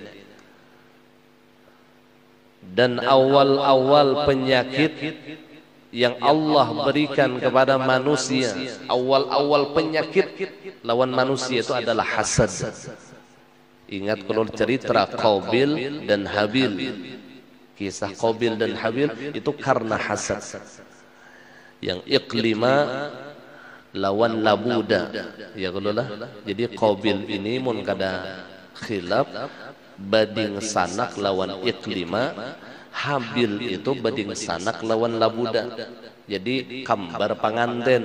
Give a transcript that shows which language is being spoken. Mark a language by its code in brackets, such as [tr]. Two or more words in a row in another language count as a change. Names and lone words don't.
[id] Dan awal-awal penyakit yang Allah berikan kepada manusia, awal-awal penyakit lawan manusia itu adalah hasad. Ingat kalau cerita Qabil dan Habil, kisah Qabil dan Habil itu karena hasad. [bjn] Yang iklima lawan labuda, ya kalau lah. Jadi Qabil ini mun kada khilaf bading sanak lawan iklima, Habil itu bading sanak lawan labuda. Jadi kambar panganten.